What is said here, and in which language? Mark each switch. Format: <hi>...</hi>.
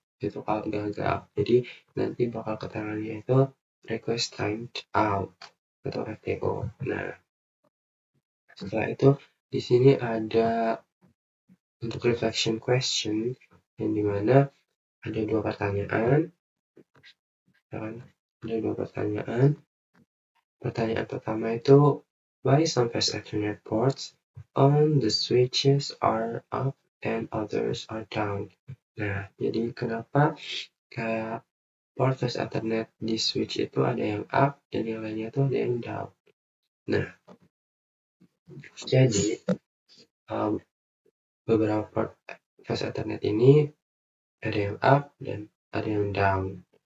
<id>Itu kalau gagal. Jadi nanti bakal keterangannya itu request timed out atau RTO. Nah, setelah itu di sini ada untuk reflection question yang dimana ada 2 pertanyaan. Dan ada 2 pertanyaan. Pertanyaan pertama itu,</id> <en>why some fast Ethernet ports on the switches are up and others are down?</en> <id>Nah, jadi kenapa kayak port fast Ethernet di switch itu ada yang up dan yang lainnya itu ada yang down. Nah, jadi beberapa port fast Ethernet ini ada yang up dan ada yang down.</id>